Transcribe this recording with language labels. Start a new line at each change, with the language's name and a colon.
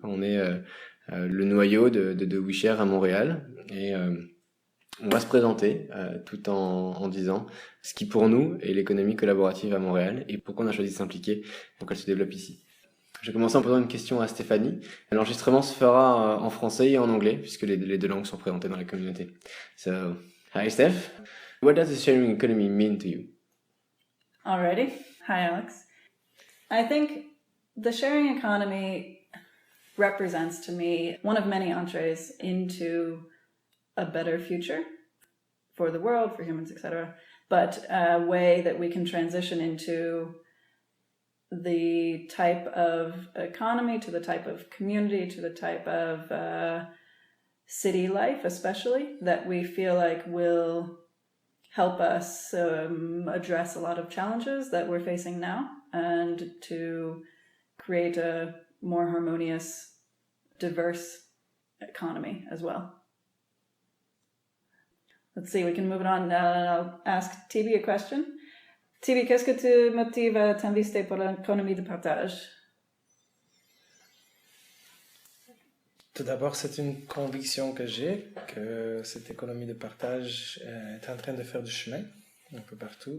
French: On est le noyau de WeShare à Montréal et on va se présenter tout en disant ce qui pour nous est l'économie collaborative à Montréal et pourquoi on a choisi de s'impliquer pour qu'elle se développe ici. Je vais commencer en posant une question à Stéphanie. L'enregistrement se fera en français et en anglais puisque les deux langues sont présentées dans la communauté.
English: So, hi Steph. What does the sharing economy mean to you? Alrighty. Hi, Alex. I think the sharing economy represents to me one of many entrees into a better future for the world, for humans, etc., but a way that we can transition into the type of economy, to the type of community, to the type of city life, especially, that we feel like will help us address a lot of challenges that we're facing now and to create a more harmonious, diverse economy as well. Let's see, we can move it on. I'll ask Tibi a question.
French: Tibi, qu'est-ce que te motive à t'investir pour l'économie de partage? Tout d'abord, c'est une conviction que j'ai, que cette économie de partage est en train de faire du chemin un peu partout.